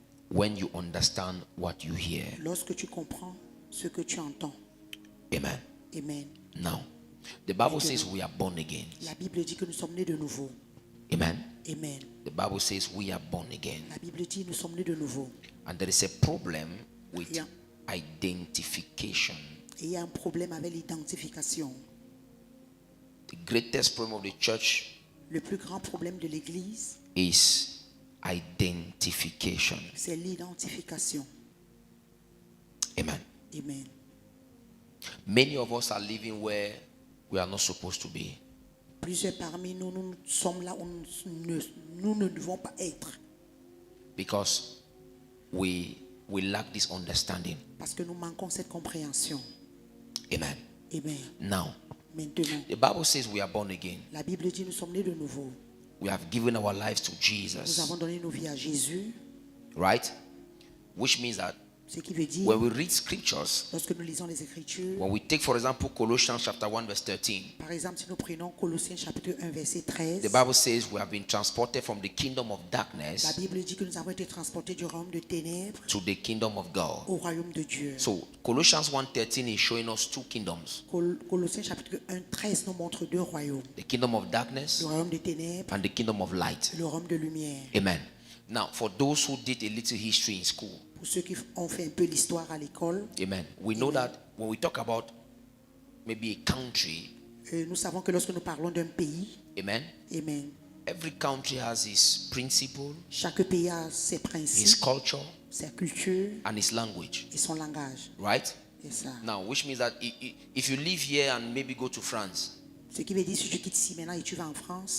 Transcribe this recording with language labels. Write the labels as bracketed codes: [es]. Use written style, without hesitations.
[en] when you understand what you hear. [fr] lorsque tu comprends ce que tu entends. Amen. Amen. [en] Now, the Bible says we are born again. [fr] La Bible dit que nous sommes nés de nouveau. Amen. Amen. [en] The Bible says we are born again. [fr] La Bible dit nous sommes nés de nouveau. [en] And there is a problem with Yeah. identification. [fr] Et il y a un problème avec l'identification. [en] The greatest problem of the church [fr] Le plus grand problème de l'Église, [en] is identification. [fr] c'est l'identification. Amen. Amen. [en] Many of us are living where we are not supposed to be. [fr] Plusieurs parmi nous, nous sommes là où nous ne devons pas être. [en] Because we lack this understanding. [fr] Parce que nous manquons cette compréhension. Amen. Amen. [en] Now, [fr] Maintenant, [en] the Bible says we are born again. [fr] la Bible dit nous sommes nés de nouveau. [en] We have given our lives to [fr] Nous [en] Jesus. [fr] avons donné nos vies à Jésus. [en] Right? Which means that [fr] Ce qui veut dire, [en] when we read scriptures, [fr] lorsque nous lisons les Écritures, [en] when we take, for example, Colossians chapter 1, verse 13, [fr] par exemple, si nous prenons Colossiens chapitre 1, verset 13, [en] the Bible says we have been transported from the kingdom of [fr] la [en] darkness [fr] Bible dit que nous avons été transportés du royaume de ténèbres [en] to the kingdom of God. [fr] au royaume de Dieu. [en] So Colossians 1:13 is showing us two kingdoms: [fr] Colossiens chapitre 1, 13 nous montre deux royaumes. [en] the kingdom of darkness [fr] Le royaume des ténèbres [en] and the kingdom of light. [fr] et le royaume de lumière. Amen. [en] Now, for those who did a little history in school, [fr] Pour ceux qui ont fait un peu l'histoire à l'école, [en] amen, we know that when we talk about maybe a country, [fr] nous savons que lorsque nous parlons d'un pays, amen, amen, [en] every country has its principle, [fr] chaque pays a ses [en] his [fr] principes, [en] culture, [fr] sa culture [en] and his language, [fr] et son langage. [en] right? [fr] C'est ça. [en] Now, which means that if you live here and maybe go to France, [fr] Ce qui veut dire si tu quittes ici maintenant et tu vas en France,